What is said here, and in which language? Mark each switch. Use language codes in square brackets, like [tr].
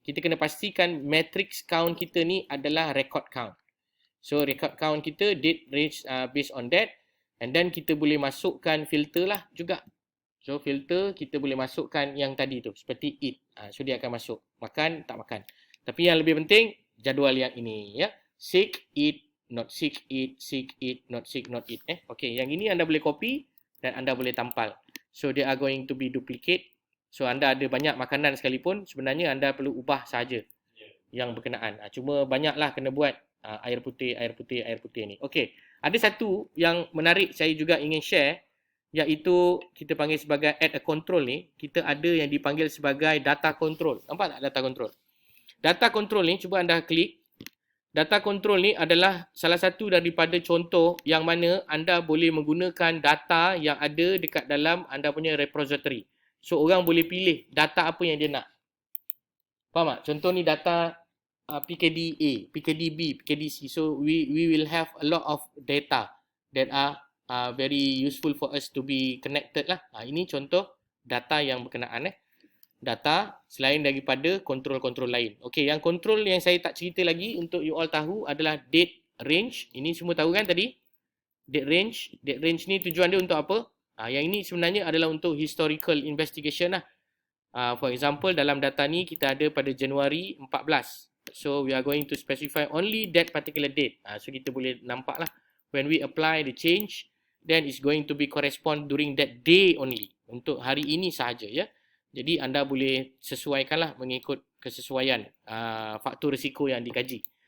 [ms] Kita kena pastikan matrix count kita ni adalah record count. So record count kita date range [en] based on that. [ms] And then kita boleh masukkan filter lah juga. So filter kita boleh masukkan yang tadi tu seperti eat. So dia akan masuk. Makan, tak makan. Tapi yang lebih penting jadual yang ini ya. [en] Sick, eat, not sick, eat, not sick, not eat. [ms] Okay, yang ini anda boleh copy dan anda boleh tampal. [en] So they are going to be duplicate. [ms] So anda ada banyak makanan sekalipun sebenarnya anda perlu ubah saja yang berkenaan. Cuma banyaklah kena buat air putih ni. Okay. Ada satu yang menarik saya juga ingin share, iaitu kita panggil sebagai add a control ni. Kita ada yang dipanggil sebagai data control. Nampak tak data control? Data control ni, cuba anda klik. Data control ni adalah salah satu daripada contoh yang mana anda boleh menggunakan data yang ada dekat dalam anda punya repository. So orang boleh pilih data apa yang dia nak. Faham tak? Contoh ni data PKD-A, PKD-B, PKD-C. [en] So we will have a lot of data that are very useful for us to be connected lah. [ms] Ini contoh data yang berkenaan data selain daripada kontrol-kontrol lain. Okey, yang kontrol yang saya tak cerita lagi untuk you all tahu adalah date range. Ini semua tahu kan tadi? Date range. Date range ni tujuan dia untuk apa? Yang ini sebenarnya adalah untuk historical investigation lah. [en] For example, [ms] dalam data ni kita ada pada Januari 14. [en] So we are going to specify only that particular date. [ms] So kita boleh nampak lah. [en] When we apply the change, then it's going to be correspond during that day only. [ms] Untuk hari ini sahaja ya. Jadi anda boleh sesuaikanlah mengikut kesesuaian faktor risiko yang dikaji.